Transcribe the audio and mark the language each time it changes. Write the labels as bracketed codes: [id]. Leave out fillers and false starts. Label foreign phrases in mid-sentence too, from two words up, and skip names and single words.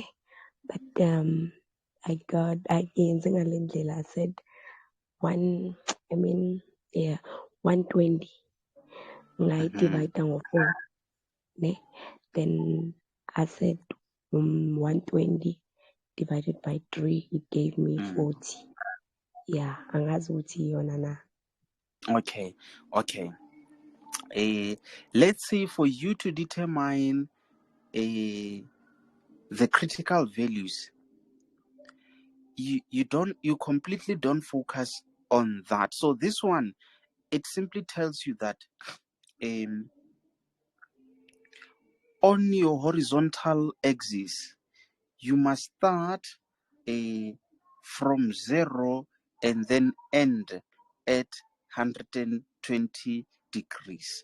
[en] But I said 120. I divide down 4, ne? Then I said 120 divided by 3, it gave me 40. Yeah, [zu] angazuthi yona na. [en] Okay. Let's say for you to determine the critical values, you completely don't focus on that. So this one, it simply tells you that on your horizontal axis, you must start from 0 and then end at 120 degrees.